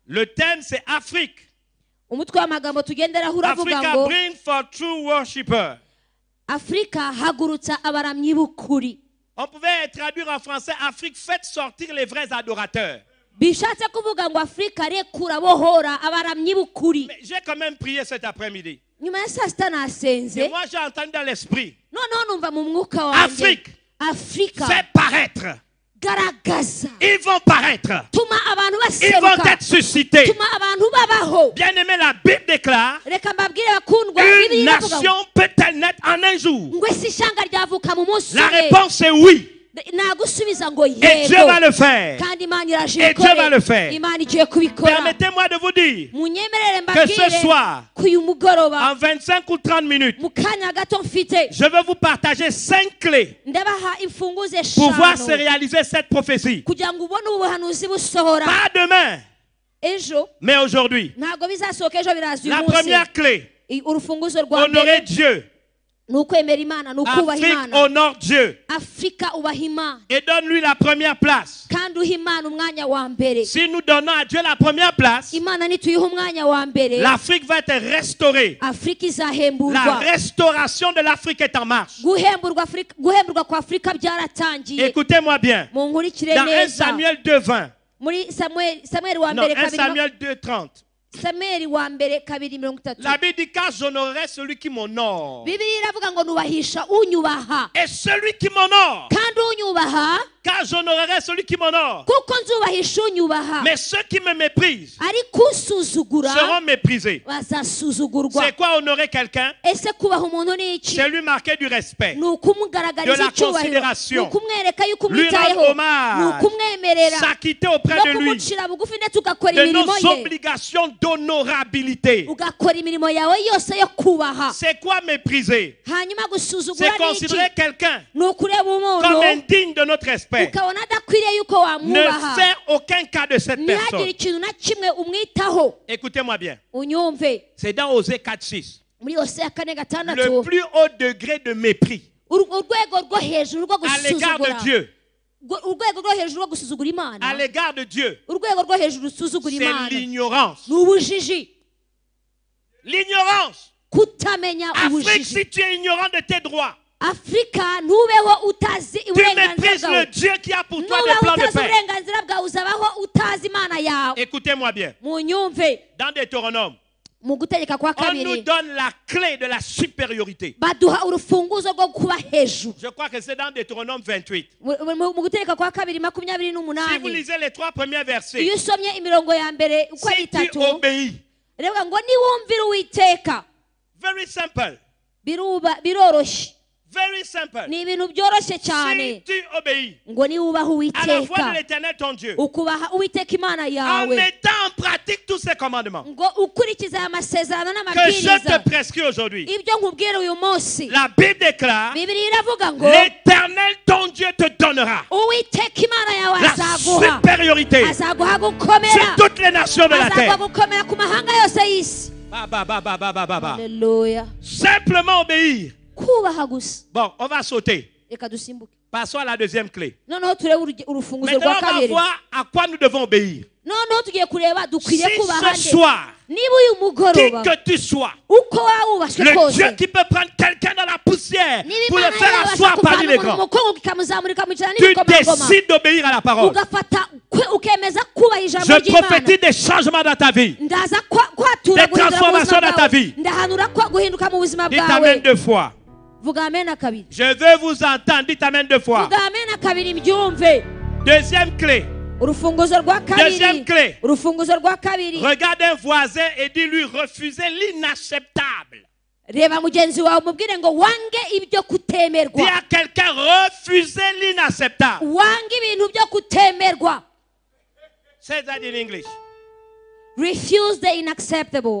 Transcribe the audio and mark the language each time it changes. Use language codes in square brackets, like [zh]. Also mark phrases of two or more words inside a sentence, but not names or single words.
[fr] Le thème c'est Afrique. [rw] umutwe w'amagambo tugenderaho uravuga Africa ngo [en] bring for true worshippers. [rw] Afrika hagurutsa abaramyi b'ukuri. [fr] On pouvait traduire en français Afrique faites sortir les vrais adorateurs. [rw] Bishatse kuvuga ngo Afrika rekura bohora abaramyi b'ukuri. [fr] Mais j'ai quand même prié cet après-midi. [rw] Nyuma ya saa sita nasenze. [fr] Et moi j'ai entendu dans l'esprit. [rw] Noneho numva mu mwuka wanjye. [fr] Afrique. [rw] Afrika. [fr] Fait paraître. [rw] Garagaza. [fr] Ils vont paraître. [rw] Tuma abantu [fr] Ils vont [rw] baseruka. [fr] être suscités. [rw] Tuma abantu babaho. [fr] Bien aimé, la Bible déclare [rw] Reka mbabwire bakundwa [fr] une nation peut-elle naître en un jour? [rw] ngo isi ishanga ryavuka mu munsi [fr] La [rw] umwe. [fr] réponse est oui. [rw] Nagusubiza ngo [fr] Et Dieu [rw] yego. [fr] va le faire. [rw] Kandi Imana iraje [fr] Et Dieu va le [rw] ibikore. [fr] faire. [rw] Imana igiye kubikora. [fr] Permettez-moi de vous dire [rw] Munyemerere [fr] que ce [rw] mbabwire [fr] soir, [rw] ko uyu mugoroba [fr] en 25 ou 30 minutes, [rw] mu kanya gato mfite [fr] je vais vous partager 5 clés [rw] ndabaha imfunguzo [fr] pour voir se [rw] eshanu [fr] réaliser cette prophétie. [rw] kugira ngo ubone ubu buhanuzi busohora [fr] Pas demain, [rw] ejo [fr] mais aujourd'hui. [rw] ntabwo bizasohoka ejo biraza uyu [fr] La [rw] munsi. [fr] première clé, [rw] Urufunguzo rwa [fr] honorer [rw] mbere [fr] Dieu. [rw] ni ukwemera Imana, ni ukubaha [fr] Afrique [rw] Imana. [fr] honore Dieu [rw] Afrika ubaha Imana [fr] et donne-lui la première place. [rw] kandi uha Imana umwanya wa mbere. [fr] Si nous donnons à Dieu la première place, [rw] Imana nituyiha umwanya wa mbere [fr] l'Afrique va être restaurée. [rw] Afrika [fr] La [rw] izahemburwa. [fr] restauration de l'Afrique est en marche. [rw] Guhemburwa kwa Afrika byaratangiye. [fr] Écoutez-moi bien. [rw] Munkurikire [fr] Dans 1 [rw] neza [fr] Samuel 2:20, [rw] muri Samuel wa [fr] non, [rw] mbere 1 kabiri [fr] Samuel 2:30, [rw] Samuel wa mbere kabiri 30. [fr] la Bible dit car j'honorerai celui qui m'honore. [rw] Bibiliya iravuga ngo nubahisha unyubaha [fr] Et celui qui m'honore, [rw] kandi unyubaha [fr] car j'honorerai celui qui m'honore. [rw] kuko nzubahisha unyubaha [fr] Mais ceux qui me méprisent [rw] ariko usuzugura [fr] seront méprisés. [rw] bazasuzugurwa. [fr] C'est quoi honorer quelqu'un? [rw] Ese kubaha umuntu ni iki? [fr] C'est lui marquer du respect, [rw] Ni ukumugaragariza [fr] de la [rw] icyubahiro, [fr] considération, [rw] ni ukumwereka yuko [fr] lui [rw] umwitayeho, [fr] rendre [rw] ni [fr] hommage, [rw] ukumwemerera [fr] s'acquitter auprès [rw] no [fr] de lui [rw] kumucira bugufi ndetse ugakora [fr] de [rw] imirimo [fr] nos [rw] ye, [fr] obligations d'honorabilité. [rw] ugakora imirimo yawe yose yo kubaha. [fr] C'est quoi mépriser? [rw] Hanyuma gusuzugura [fr] C'est [rw] ni iki? [fr] considérer quelqu'un [rw] Ni ukureba [fr] comme [rw] umuntu [fr] indigne de notre respect. [rw] ukabona adakwiriye yuko [fr] Ne [rw] wamwubaha, [fr] faire aucun cas de cette [rw] ntihagire [fr] personne. [rw] ikintu na kimwe umwitaho. [fr] Écoutez-moi bien. [rw] Unyumve [fr] C'est dans Osée 4:6. [rw] muri Hosea 4:6 [fr] Le plus haut degré de mépris [rw] urwego rwo hejuru rwo [fr] à l'égard de [rw] gusuzugura, [fr] Dieu. [rw] urwego rwo hejuru rwo gusuzugura [fr] À [rw] Imana, [fr] l'égard de Dieu. [rw] urwego rwo hejuru rusuzugura [fr] C'est [rw] Imana [fr] l'ignorance. [rw] ni ubujiji. [fr] L'ignorance. [rw] Kutamenya [fr] Afrique, [rw] ubujiji. [fr] si tu es ignorant de tes droits, [rw] Afrika nubeho utazi [fr] tu [rw] uburenganzira [fr] méprises le [rw] bwawe, [fr] Dieu qui a pour toi des [rw] nubeho [fr] plans de [rw] utazi [fr] paix. [rw] uburenganzira bwawe, uzabaho utazi Imana yawe. [fr] Écoutez-moi bien. [rw] Munyumve [fr] Dans Deutéronome, [rw] mu gutegeka kwa [fr] on nous [rw] kabiri [fr] donne la clé de la supériorité. [rw] baduha urufunguzo rwo kuba hejuru. [fr] Je crois que c'est dans Deutéronome 28. [rw] Mu gutegeka kwa kabiri Si vous 28 [fr] lisez les 3 premiers versets, [rw] iyo usomye imirongo ya mbere uko ari [fr] si tu [rw] itatu [fr] obéis, [rw] reba ngo niwumvira Uwiteka [en] very simple, [rw] biroroshye, [en] very simple. [rw] ni ibintu byoroshye [fr] Si [rw] cyane [fr] tu obéis [rw] ngo niwubaha [fr] à la voix de [rw] Uwiteka, [fr] l'Éternel ton Dieu, [rw] ukubaha Uwiteka Imana [fr] en [rw] yawe, [fr] mettant en pratique tous ces commandements [rw] ngo ukurikize aya masezerano [fr] que je te [rw] n'amabwiriza [fr] prescris aujourd'hui, [rw] ibyo nkubwira uyu munsi, [fr] la Bible déclare, [rw] Bibiliya iravuga ngo [fr] l'Éternel ton Dieu te donnera [rw] Uwiteka Imana yawe [fr] la [rw] azaguha [fr] supériorité [rw] azaguha [fr] sur [rw] gukomera, [fr] toutes les nations de la [rw] azaguha [fr] terre. [rw] gukomera ku mahanga yose y'isi. Ba. Haleluya. [fr] Simplement obéir. [rw] Kubaha gusa. [fr] Bon, on va sauter. [rw] Reka dusimbuke [fr] Passons à la deuxième clé. [rw] noneho turebe urufunguzo [fr] Maintenant, [rw] rwa [fr] on va [rw] kabiri. [fr] voir à quoi nous devons obéir. [rw] Noneho tugiye kureba [fr] Si [rw] dukwiriye kubaha [fr] ce [rw] nde. [fr] soir, [rw] Niba uyu [fr] qui [rw] mugoroba [fr] que tu sois, [rw] uko waba wubashywe [fr] le [rw] kose, [fr] Dieu qui peut prendre quelqu'un dans la poussière [rw] niba [fr] pour le [rw] Imana [fr] faire [rw] yabasha [fr] asseoir parmi [rw] kuvana [fr] les [rw] umuntu [fr] grands, [rw] mu mukungugu ikamuzamura ikamucara [fr] tu [rw] n'ibikomangoma, [fr] décides d'obéir à la parole. [rw] ugafata ukemeza kubaha ijambo [fr] Je [rw] ry'Imana, [fr] prophétise des changements dans ta vie. [rw] ndaza kwatura [fr] Des [rw] guhindura mu [fr] transformations [rw] buzima [fr] dans ta [rw] bwawe, [fr] vie. [rw] ndahanura guhinduka mu buzima [fr] Dites amen [rw] bwawe. [fr] 2 fois. [rw] Vuga amena kabiri. [fr] Je veux vous entendre. Dites amen 2 fois. [rw] Vuga amena kabiri mbyumve. [fr] Deuxième clé. [rw] Urufunguzo rwa [fr] Deuxième [rw] kabiri. [fr] clé. [rw] Urufunguzo rwa kabiri. [fr] Regarde un voisin et dis-lui refuser l'inacceptable. [rw] Reba mugenzi wawe umubwire ngo wange ibyo [fr] Dis [rw] kutemerwa. [fr] à quelqu'un refuser l'inacceptable. [rw] Wange ibintu byo kutemerwa. [en] Say that in English. Refuse the unacceptable.